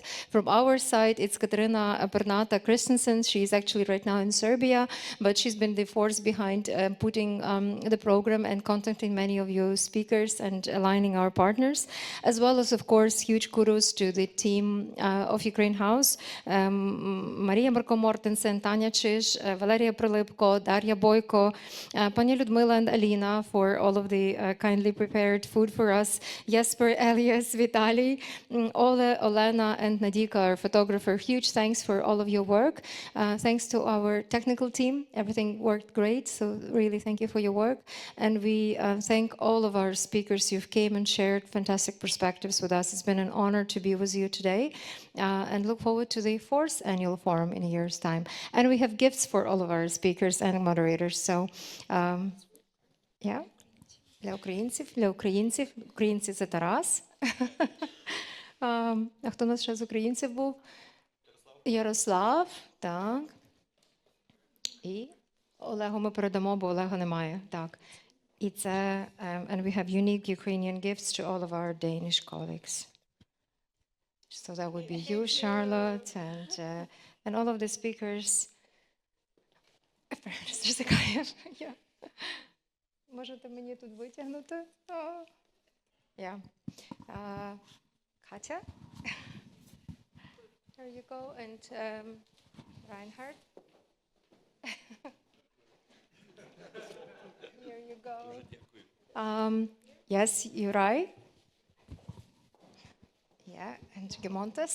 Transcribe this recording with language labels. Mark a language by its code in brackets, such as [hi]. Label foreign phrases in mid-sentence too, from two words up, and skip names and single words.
[en] From our side, it's Katerina Bernata Christensen. She's actually right now in Serbia, but she's been the force behind putting the program and contacting many of you speakers and aligning our partners, as well as, of course, huge kudos to the team of Ukraine House, Maria Marko-Mortensen, Tanya Chish, Valeria Prolipko, Daria Boyko, Pani Ludmila and Alina for all of the kindly prepared food for us, Jesper, Elias, Vitaly, Ola, Olena, and Nadika, our photographer. Huge thanks for all of your work. Thanks to our technical team. Everything worked great, so really thank you for your work. And we thank all of our speakers. You've came and shared fantastic perspectives with us. It's been an honor to be with you today, and look forward to the 4th annual forum in a year's time. And we have gifts for all of our speakers and moderators. So, yeah. [uk] Для українців, українці це Тарас. А хто у нас ще з українців був? Ярослав, так. І Олегу ми передамо, бо Олега немає. Так. І це, [en] and we have unique Ukrainian gifts to all of our Danish colleagues. So that would be you, Charlotte, and all of the speakers. Yeah. [uk] Можете мені тут витягнути? [en] Yeah. Katya? There you go. And Reinhard? Here you go. Yes, you're right. Yeah, and Gemontes.